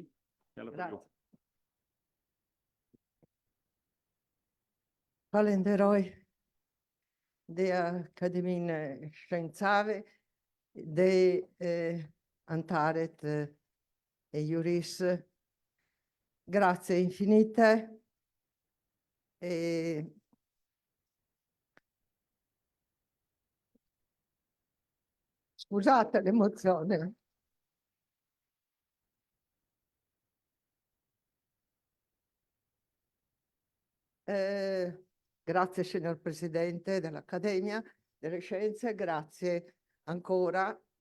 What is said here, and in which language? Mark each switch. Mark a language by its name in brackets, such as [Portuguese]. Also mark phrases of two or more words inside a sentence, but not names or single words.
[Albanian] Fjala për ju. Falenderoj dhe Akademinë Shkencave dhe antarët e jurisë. [Italian] Grazie infinite. Scusate l'emozione. Grazie signor Presidente dell'Accademia delle Scienze, grazie ancora.